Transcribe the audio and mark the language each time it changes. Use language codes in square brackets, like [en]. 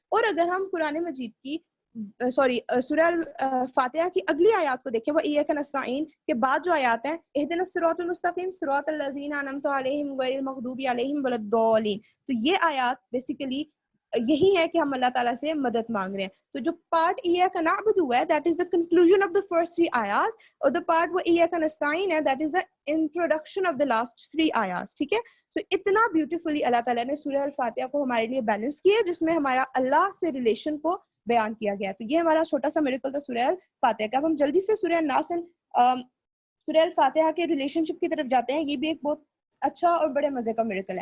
[ur] اور اگر ہم قرآن مجید کی سورہ فاتحہ کی اگلی آیات کو دیکھیں [ar] وَإِيَّاكَ نَسْتَعِينُ [ur] کے بعد جو آیات ہیں [ar] اهْدِنَا الصِّرَاطَ الْمُسْتَقِيمَ صِرَاطَ الَّذِينَ أَنْعَمْتَ عَلَيْهِمْ غَيْرِ الْمَغْضُوبِ عَلَيْهِمْ وَلَا الضَّالِّينَ. [ur] تو یہ آیات بیسیکلی یہی ہے کہ ہم اللہ تعالیٰ سے مدد مانگ رہے ہیں. تو جو پارٹ ایاک نعبد ہے [en] That is the conclusion of the first 3 آیات, اور the part وہ ایاک نستعین ہے that is the introduction of the last 3 آیات. [ur] ٹھیک ہے, سو اتنا بیوٹیفلی اللہ تعالیٰ نے سورہ الفاتحہ کو ہمارے لیے بیلنس کیا جس میں ہمارا اللہ سے ریلیشن کو بیان کیا گیا. تو یہ ہمارا چھوٹا سا میریکل تھا سورہ الفاتحہ کا. اب ہم جلدی سے سورہ الناس سورہ الفاتحہ کے ریلیشن شپ کی طرف جاتے ہیں. یہ بھی ایک بہت اچھا اور بڑے مزے کا میریکل ہے.